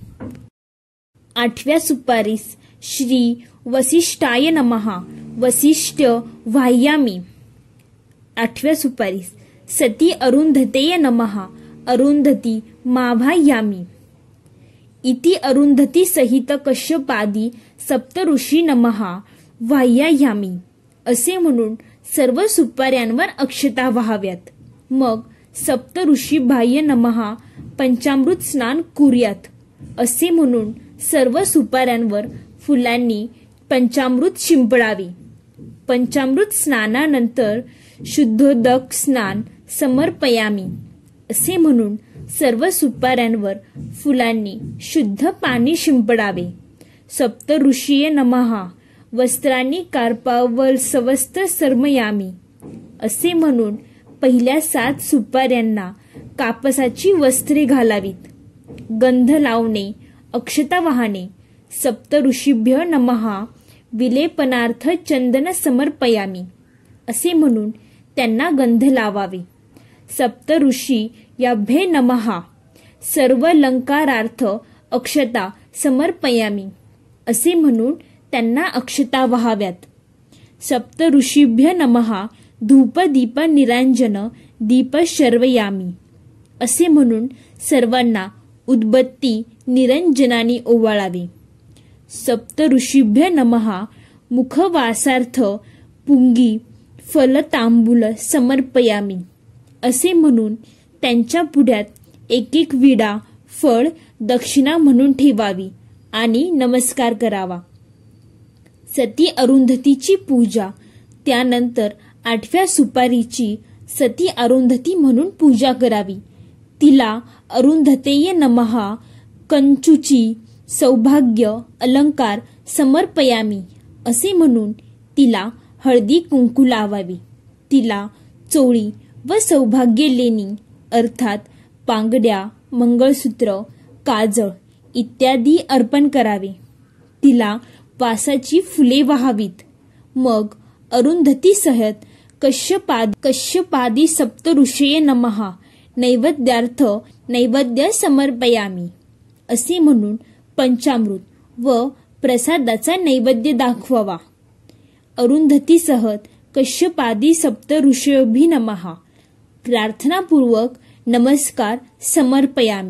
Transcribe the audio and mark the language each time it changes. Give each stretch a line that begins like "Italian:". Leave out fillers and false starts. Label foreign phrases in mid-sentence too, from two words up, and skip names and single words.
Marathi: 8व्या सुपारीस
Sanskrit: श्री वसिष्ठाय नमः वसिष्ठ वाहयामी.
Marathi: 8व्या सुपारीस
Sanskrit: सती अरुंधतेय नमः अरुंधती मावाहयामी. इति अरुंधती सहित कश्यपादी सप्तऋषी नमः वाहयामी.
Marathi: असे म्हणून सर्व सुपाऱ्यांवर अक्षता वाहाव्यात.
Sanskrit: मग सप्तऋषी बाह्य नमः पंचामृत स्नान कुर्यात.
Marathi: असे म्हणून सर्व सुपाऱ्यांवर फुलांनी पंचामृत शिंपडावे. पंचामृत स्नानानंतर
Sanskrit: शुद्धोदक स्नान समर्पयामी.
Marathi: असे म्हणून सर्व सुपाऱ्यांवर फुलांनी शुद्ध पाणी शिंपडावे.
Sanskrit: सप्तऋषीय नमः वस्त्रांनी कार्पावलसवस्त्र सर्मयामी.
Marathi: असे म्हणून पहिल्या 7 सुपाऱ्यांना कापसाची वस्त्रे घालावीत. गंध लावणे, अक्षता वाहणे.
Sanskrit: सप्तऋषीभ्य नमः विलेपनार्थ चंदन समर्पयामी.
Marathi: असे म्हणून त्यांना गंध लावावे.
Sanskrit: सप्तऋषी याभ्ये नमः सर्वलंकारार्थ अक्षता समर्पयामी.
Marathi: असे म्हणून त्यांना अक्षता वाहाव्यात.
Sanskrit: सप्तऋषीभ्य नमः धूप दीप निरांजन दीप शर्वयामी.
Marathi: असे म्हणून सर्वांना उदबत्ती निरंजनाने ओवाळावे.
Sanskrit: सप्तऋषीभ्य नमः मुखवासार्थ पुंगी फलतांबूल समर्पयामी.
Marathi: असे म्हणून त्यांच्या पुढ्यात एक विडा फळ दक्षिणा म्हणून ठेवावी आणि नमस्कार करावा. सती अरुंधतीची पूजा. त्यानंतर 8व्या सुपारीची सती अरुंधती म्हणून पूजा करावी.
Sanskrit: तिला अरुंधतेय नमः कंचुची सौभाग्य अलंकार समर्पयामी.
Marathi: असे म्हणून तिला हळदी कुंकू लावावी. तिला चोळी व सौभाग्य लेणी अर्थात पांगड्या, मंगळसूत्र, काजळ इत्यादी अर्पण करावे. तिला वासाची फुले वाहावीत.
Sanskrit: मग अरुंधतीसहित कश्यपादी सप्तऋषये नमः नैवेद्यार्थ नैवेद्य समर्पयामी.
Marathi: असे म्हणून पंचामृत व प्रसादाचा नैवेद्य दाखवावा.
Sanskrit: अरुंधतीसहित कश्यपादी सप्तऋषयोभी नमः प्रार्थनापूर्वक नमस्कार समर्पयामी.